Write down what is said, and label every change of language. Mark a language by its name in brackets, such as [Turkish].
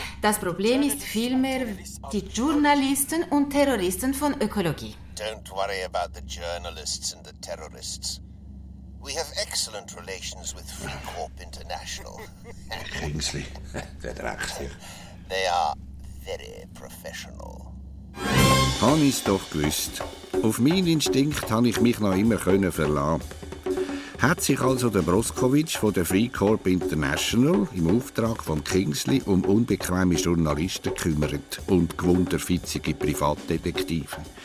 [German] Das Problem ist vielmehr die Journalisten und Terroristen von Ökologie. [English] Don't worry about the journalists and the terrorists. We have excellent relations with Freecorp International. [German] Kingsley, der Dreckstier. [English] They are very professional. [German] Habe ich es doch gewusst. Auf meinen Instinkt habe ich mich noch immer verlassen. Hat sich also der Broskowitsch von der Freecorp International im Auftrag von Kingsley um unbequeme Journalisten gekümmert und gewunderfitzige Privatdetektive.